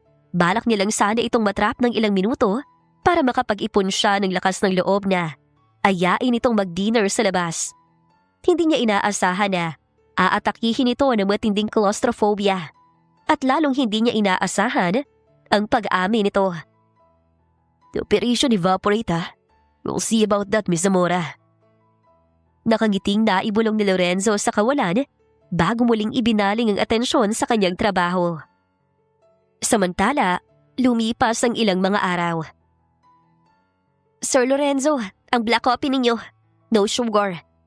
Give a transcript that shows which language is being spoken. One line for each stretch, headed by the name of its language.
Filipino: Balak nilang sana itong matrap ng ilang minuto para makapag-ipon siya ng lakas ng loob na ayain itong mag-dinner sa labas. Hindi niya inaasahan na aatakihin ito ng matinding claustrophobia at lalong hindi niya inaasahan ang pag-amin nito.
English: The operation evaporate ha? We'll see about that, Miss Zamora.
Filipino: Nakangiting naibulong ni Lorenzo sa kawalan bago muling ibinaling ang atensyon sa kanyang trabaho. Samantala, lumipas ang ilang mga araw. Sir Lorenzo, ang black coffee ninyo.
English: No sugar.